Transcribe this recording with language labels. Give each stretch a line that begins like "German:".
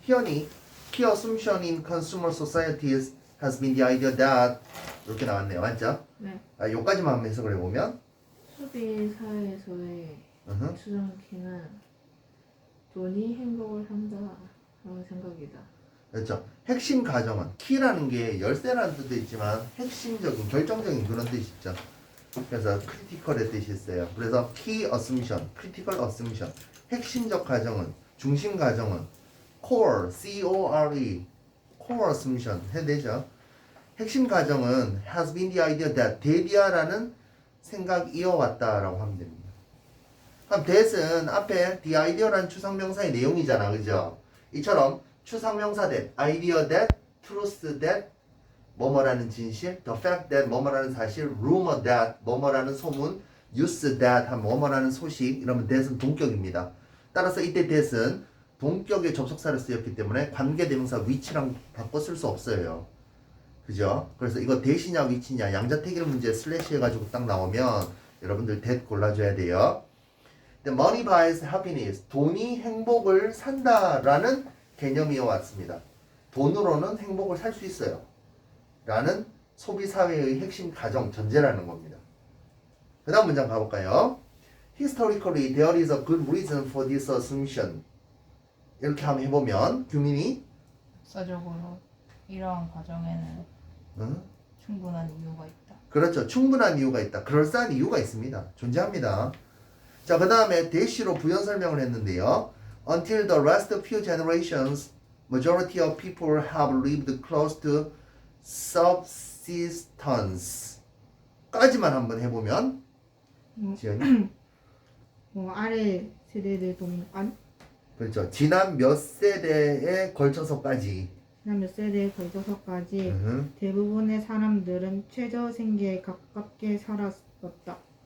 English: Key assumption in consumer societies has been the idea that
Korean: 이렇게 나왔네요. 맞죠? 네. 요까지만 한번 해석을 해보면 소비 사회에서의 추정키는 돈이 행복을 산다라는 생각이다. 그렇죠. 핵심 가정은 키라는 게 열쇠라는 뜻도 있지만 핵심적인 결정적인 그런 뜻이 있죠. 그래서 크리티컬의 뜻이 있어요. 그래서
English: key assumption, critical assumption
Korean: 핵심적 가정은 중심 가정은 core, C-O-R-E
English: core assumption
Korean: 해야 되죠. 핵심 가정은
English: has been the idea that
Korean: 대디아라는 생각 이어왔다라고 하면 됩니다. 그럼 that은 앞에 the idea라는 추상명사의 내용이잖아. 그죠? 이처럼 추상명사 that, idea that, truth that, 뭐뭐라는 진실,
English: the fact that,
Korean: 뭐뭐라는 사실,
English: rumor that,
Korean: 뭐뭐라는 소문,
English: news that,
Korean: 한 뭐뭐라는 소식, 이러면 that은 동격입니다. 따라서 이때 that은 동격의 접속사를 쓰였기 때문에 관계대명사 which랑 바꿔 쓸 수 없어요. 그죠? 그래서 이거 that이냐 which냐 양자택일 문제 슬래시 해가지고 딱 나오면 여러분들 that 골라줘야 돼요.
English: money buys happiness.
Korean: 돈이 행복을 산다라는 개념이어 왔습니다. 돈으로는 행복을 살 수 있어요. 라는 소비사회의 핵심 가정, 전제라는 겁니다. 그 다음 문장 가볼까요?
English: Historically, there is a good reason for this assumption.
Korean: 이렇게 한번 해보면 규민이 역사적으로 이러한 과정에는 충분한 이유가 있다. 그렇죠. 충분한 이유가 있다. 그럴싸한 이유가 있습니다. 존재합니다. 자, 그 다음에 대시로 부연 설명을 했는데요.
English: Until the last few generations, majority of people have lived close to subsistence.
Korean: 까지만 한번 해보면 지연이 아래 세대들 동안 그렇죠. 지난 몇 세대에 걸쳐서까지 지난 몇 세대에 걸쳐서까지 대부분의 사람들은 최저 생계에 가깝게 살았었다.